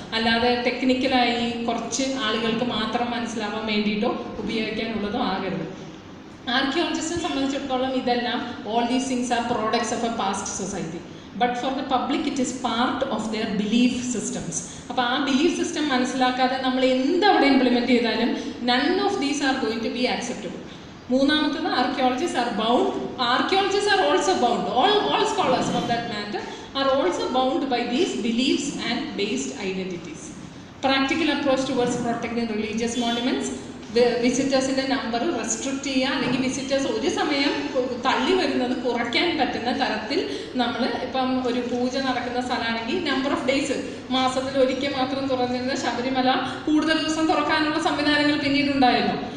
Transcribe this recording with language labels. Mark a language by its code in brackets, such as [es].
[ml] അല്ലാതെ ടെക്നിക്കലായി കുറച്ച് ആളുകൾക്ക് മാത്രം മനസ്സിലാവാൻ വേണ്ടിയിട്ടോ ഉപയോഗിക്കാനുള്ളതോ ആകരുത്. ആർക്കിയോളജിസ്റ്റിനെ സംബന്ധിച്ചിടത്തോളം ഇതെല്ലാം [en] All these things are products of a past society, but for the public it is part of their belief systems. [ml] അപ്പോൾ ആ ബിലീഫ് സിസ്റ്റം മനസ്സിലാക്കാതെ നമ്മൾ എന്തവിടെ ഇംപ്ലിമെൻറ്റ് ചെയ്താലും [en] None of these are going to be acceptable. [ml] മൂന്നാമത്തത് [en] archaeologists are bound. Archaeologists are also bound. All scholars for that matter are also bound by these beliefs and based identities. Practical approach towards protecting religious monuments. [ml] വിസിറ്റേഴ്സിൻ്റെ number restrict ചെയ്യുക, അല്ലെങ്കിൽ visitors ഒരു സമയം തള്ളി വരുന്നത് കുറയ്ക്കാൻ പറ്റുന്ന തരത്തിൽ നമ്മൾ ഇപ്പം ഒരു പൂജ നടക്കുന്ന സ്ഥലമാണെങ്കിൽ നമ്പർ ഓഫ് ഡേയ്സ്, മാസത്തിൽ ഒരിക്കൽ മാത്രം തുറന്നിരുന്ന ശബരിമല കൂടുതൽ ദിവസം തുറക്കാനുള്ള സംവിധാനങ്ങൾ പിന്നീടുണ്ടായിരുന്നു.